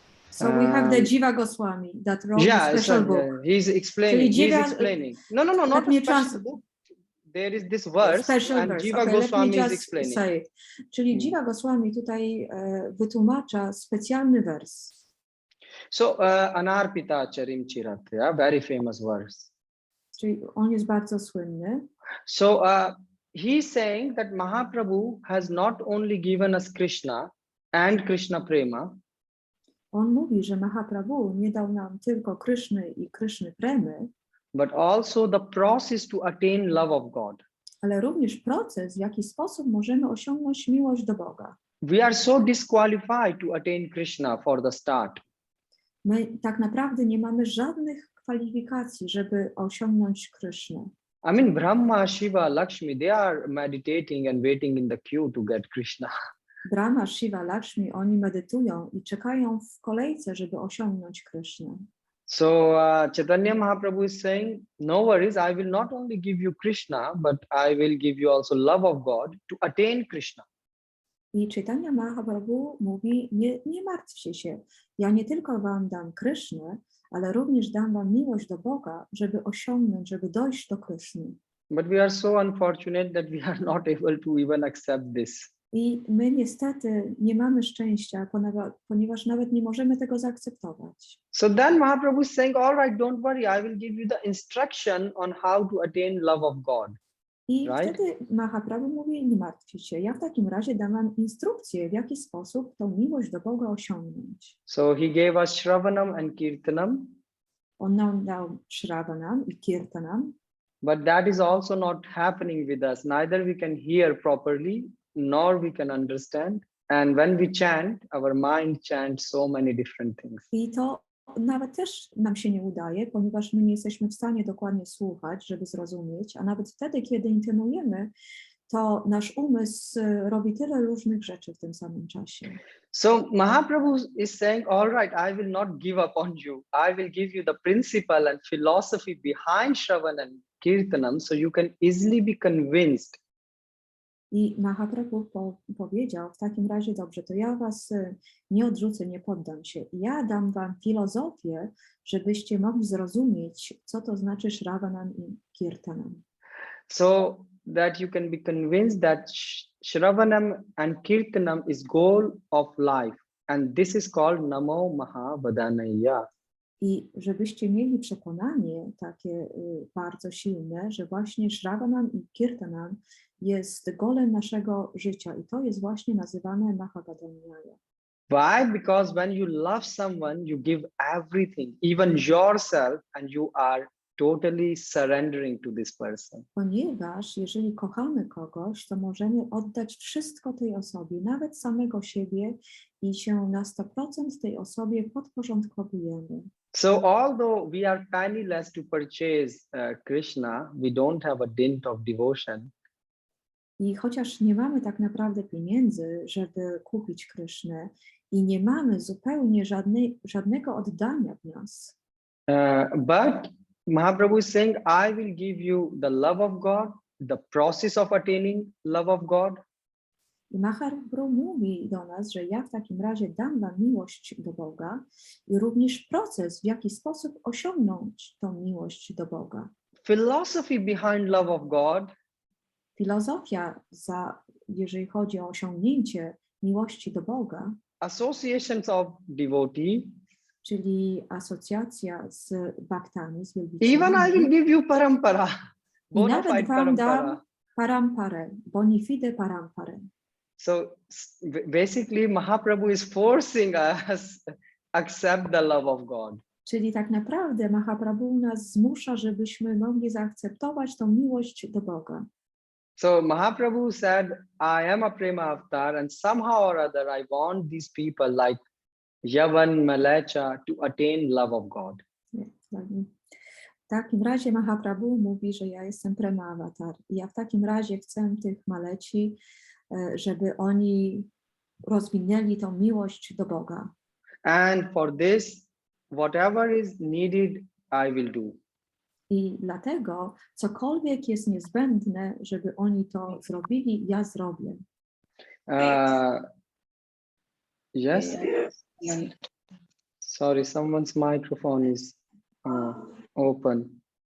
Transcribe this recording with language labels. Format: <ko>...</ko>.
<en>So we have the Jiva Goswami that wrote a special book. He's explaining. No, not a special book. There is this verse and Jiva Goswami is explaining.</en> <pl>Czyli Jiva Goswami tutaj wytłumacza specjalny wers.</pl> <en>So Anarpita Charim Chirat, very famous verse.</en> <pl>Czyli on jest bardzo słynny.</pl> <en>So he's saying that Mahaprabhu has not only given us Krishna and Krishna Prema,</en> <pl>On mówi, że Mahaprabhu nie dał nam tylko Kryszny i Kryszny Premy,</pl> <en>but also the process to attain love of God.</en> <pl>ale również proces, w jaki sposób możemy osiągnąć miłość do Boga.</pl> <en>We are so disqualified to attain Krishna for the start.</en> <pl>My tak naprawdę nie mamy żadnych kwalifikacji, żeby osiągnąć Krysznę.</pl> <en>I mean, Brahma, Shiva, Lakshmi, they are meditating and waiting in the queue to get Krishna.</en> <pl>Brahma, Shiva, Lakshmi, oni medytują i czekają w kolejce, żeby osiągnąć Krysznę.</pl> <en>So Chaitanya Mahaprabhu is saying, no worries, I will not only give you Krishna, but I will give you also love of God to attain Krishna.</en> <pl>I Chaitanya Mahaprabhu mówi, nie martwcie się, ja nie tylko wam dam Krysznę, ale również dam wam miłość do Boga, żeby osiągnąć, żeby dojść do Kryszny.</pl> <en>But we are so unfortunate that we are not able to even accept this.</en> <pl>I my niestety nie mamy szczęścia, ponieważ nawet nie możemy tego zaakceptować.</pl> <en>So then Mahaprabhu is saying, all right, don't worry, I will give you the instruction on how to attain love of God.</en> <pl>I</pl> <en>Right?</en> <pl>wtedy Mahaprabhu mówi, nie martwcie się, ja w takim razie dam wam instrukcję, w jaki sposób tą miłość do Boga osiągnąć.</pl> <en>So he gave us Shravanam and Kirtanam,</en> <pl>On nam dał Shravanam i Kirtanam,</pl> <en>but that is also not happening with us. Neither we can hear properly, nor we can understand. And when we chant, our mind chants so many different things.</en> <pl>i to nawet też nam się nie udaje, ponieważ my nie jesteśmy w stanie dokładnie słuchać, żeby zrozumieć, a nawet wtedy, kiedy intymujemy, to nasz umysł robi tyle różnych rzeczy w tym samym czasie.</pl> <en>So Mahaprabhu is saying, all right, I will not give up on you. I will give you the principle and philosophy behind Shravan and Kirtanam, so you can easily be convinced.</en> <pl>I Mahaprabhu powiedział, w takim razie dobrze, to ja was nie odrzucę, nie poddam się. Ja dam wam filozofię, żebyście mogli zrozumieć, co to znaczy Shravanam i Kirtanam.</pl> <en>So that you can be convinced that Shravanam and Kirtanam is goal of life. And this is called Namo Mahabadanaya.</en> <pl>I żebyście mieli przekonanie takie bardzo silne, że właśnie Shravanam i Kirtanam jest golem naszego życia i to jest właśnie nazywane Mahabadanaya.</pl> <en>Why? Because when you love someone, you give everything, even yourself, and you are totally surrendering to this person.</en> <pl>Ponieważ jeżeli kochamy kogoś, to możemy oddać wszystko tej osobie, nawet samego siebie i się na 100% tej osobie podporządkowujemy.</pl> <en>So although we are penniless to purchase Krishna, we don't have a dint of devotion.</en> <pl>I chociaż nie mamy tak naprawdę pieniędzy, żeby kupić Krysznę i nie mamy zupełnie żadnego oddania w nas,</pl> <en>But Mahaprabhu is saying, I will give you the love of God, the process of attaining love of God.</en> <pl>i Mahaprabhu mówi do nas, że ja w takim razie dam wam miłość do Boga i również proces, w jaki sposób osiągnąć tą miłość do Boga.</pl> <en>Philosophy behind love of God.</en> <pl>Filozofia, jeżeli chodzi o osiągnięcie miłości do Boga,</pl> <en>Associations of devotee.</en> <pl>czyli asocjacja z baktami, z wielbicielami.</pl> <en>Even I will give you parampara.</en> <pl>I</pl> <en>Bona</en> <pl>nawet</pl> <en>fide</en> <pl>wam dam</pl> <en>parampara.</en> <pl>paramparę, bonifide paramparę.</pl> <en>So basically Mahaprabhu is forcing us accept the love of God.</en> <pl>Czyli tak naprawdę Mahaprabhu nas zmusza, żebyśmy mogli zaakceptować tą miłość do Boga.</pl> <en>So Mahaprabhu said, I am a prema avatar and somehow or other I want these people like Yavan, Malacha to attain love of God.</en> <pl>W takim razie Mahaprabhu mówi, że ja jestem prema avatar. I ja w takim razie chcę tych maleci, żeby oni rozwinęli tą miłość do Boga.</pl> <en>And for this, whatever is needed, I will do.</en> <pl>I dlatego cokolwiek jest niezbędne, żeby oni to zrobili, ja zrobię.</pl> <en>Yes. Sorry, someone's microphone is open.</en>